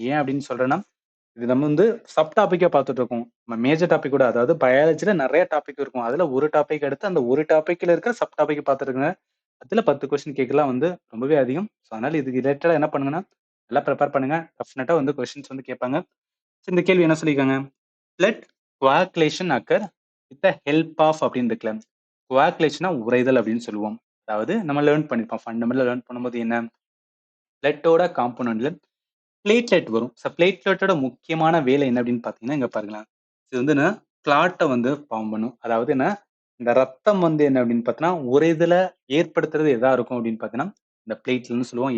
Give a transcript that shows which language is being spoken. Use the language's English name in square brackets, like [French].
[Tamil] ஏன் அப்படின்னு சொல்றேன்னா, இது நம்ம வந்து சப் டாபிக்கா பார்த்துட்டு இருக்கோம். நம்ம மேஜர் டாபிக் கூட அதாவது பயாலஜில நெறைய டாபிக் இருக்கும். அதுல ஒரு டாபிக் எடுத்து அந்த ஒரு டாபிக்ல இருக்க சப் டாபிக் பார்த்துருக்கங்க. அதுல 10 கொஸ்டின் கேட்கலாம் வந்து ரொம்பவே அதிகம். ஸோ அதனால இதுக்கு ரிலேட்டடா என்ன பண்ணுங்கன்னா, நல்லா ப்ரிப்பேர் பண்ணுங்க. டெஃபினட்டா வந்து கொஸ்டின்ஸ் வந்து கேட்பாங்க. ஸோ இந்த கேள்வி என்ன சொல்லியிருக்காங்க? [English] blood coagulation occur with the help of [Tamil] அப்படின்னு இருக்குல்ல. coagulationனா உறைதல் அப்படின்னு சொல்லுவோம். அதாவது நம்ம லேர்ன் பண்ணிருப்போம். ஃபண்டமெண்டலா லேர்ன் பண்ணும்போது என்ன? பிளட்டோட காம்போனன்ட்ல பிளேட்லெட் வரும். பிளேட்லெட்டோட முக்கியமான வேலை என்ன அப்படின்னு பார்த்தீங்கன்னா, இங்க பாருங்களேன். இது வந்து என்ன கிளாட்ட வந்து ஃபார்ம் பண்ணும். அதாவது என்ன இந்த ரத்தம் வந்து என்ன அப்படின்னு பார்த்தீங்கன்னா, உறைதல ஏற்படுத்துறது எதா இருக்கும் அப்படின்னு பார்த்தீங்கன்னா, இந்த பிளேட்லன்னு சொல்லுவோம்.